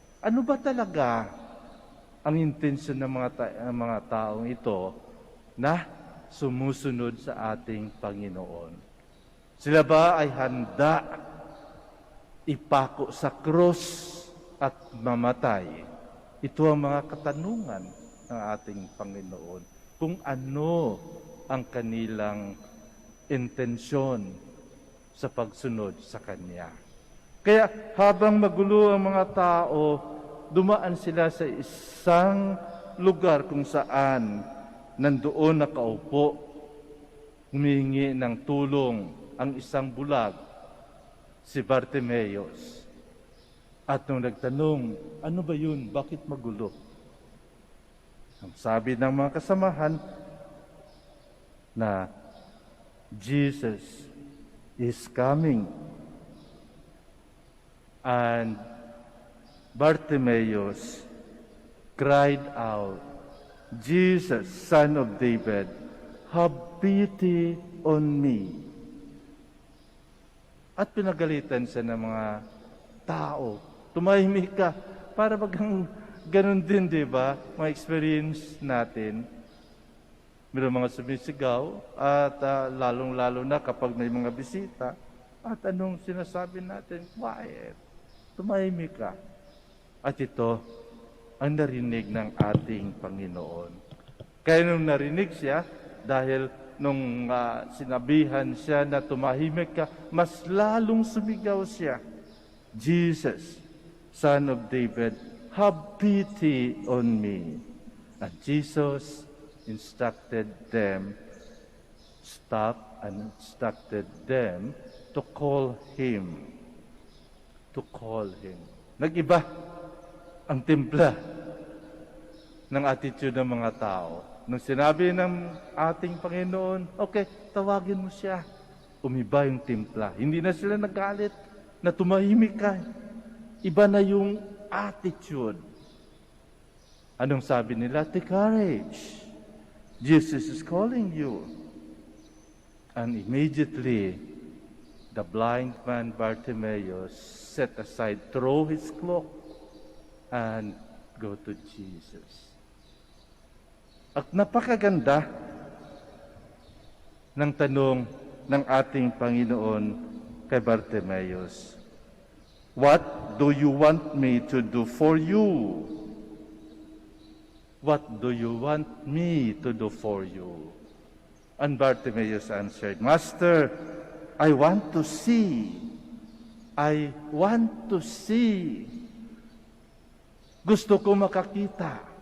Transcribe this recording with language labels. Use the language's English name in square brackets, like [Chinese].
[Filipino] Ano ba talaga ang intensyon ng mga taong ito na sumusunod sa ating Panginoon? Sila ba ay handa ipako sa krus at mamatay? Ito ang mga katanungan ng ating Panginoon. Kung ano ang kanilang intensyon sa pagsunod sa Kanya. Kaya habang magulo ang mga tao, dumaan sila sa isang lugar kung saan nandoon nakaupo, humihingi ng tulong ang isang bulag, si Bartimeus. At nung nagtanong, ano ba yun? Bakit magulo? Ang sabi ng mga kasamahan na [English] Jesus is coming. And Bartimaeus cried out, Jesus, Son of David, have pity on me. [Filipino] At pinagalitan siya ng mga tao. Tumahimik ka. Para bagang ganun din, di ba? Mga experience natin. Mayroong mga sumisigaw at lalong-lalo na kapag may mga bisita. At anong sinasabi natin? [English] Quiet. [Filipino] Tumahimik ka. At ito ang narinig ng ating Panginoon. Kaya nung narinig siya, dahil nung sinabihan siya na tumahimik ka, mas lalong sumigaw siya. [English] Jesus, Son of David, have pity on me. And Jesus instructed them, instructed them to call him. To call him. [Filipino] Nag-iba ang timpla ng attitude ng mga tao. Nung sinabi ng ating Panginoon, okay, tawagin mo siya. Umiba yung timpla. Hindi na sila nagalit na tumahimik ka. Iba na yung attitude. Anong sabi nila? [English] Take courage. Jesus is calling you. And immediately, the blind man Bartimaeus set aside, throw his cloak, and go to Jesus. [Filipino] At napakaganda ng tanong ng ating Panginoon kay Bartimaeus. [English] What do you want me to do for you? What do you want me to do for you? And Bartimaeus answered, Master, I want to see. I want to see. [Filipino] Gusto ko makakita.